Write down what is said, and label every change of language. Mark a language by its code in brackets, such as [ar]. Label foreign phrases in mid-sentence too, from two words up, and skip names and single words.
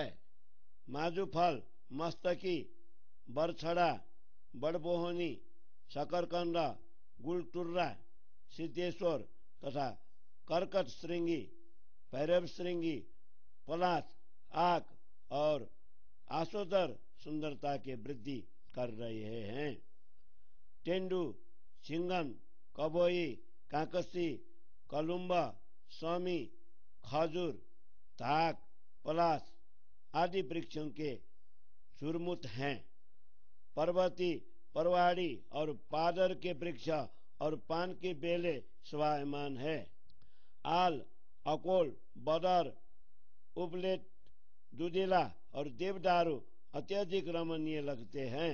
[hi] माजू फल, मस्तकी, बरछड़ा, बड़बोहनी, शकरकंद, गुलटुर्रा, सिद्धेश्वर तथा करकट श्रृंगी, भैरव श्रृंगी, पलाश, आक और आसोदर सुंदरता के वृद्धि कर रहे हैं। टेंडू, सिंगन, कबोई, काकसी, कलुम्बा, स्वामी, खजूर, धाक, पलाश आदि वृक्षों के झुरमुट हैं। पर्वती, परवाड़ी और पादर के वृक्ष और पान की बेले शोभायमान है। आल, अकोल, बदर, उपलेट, दुधिला और देवदारू अत्यधिक रमणीय लगते हैं।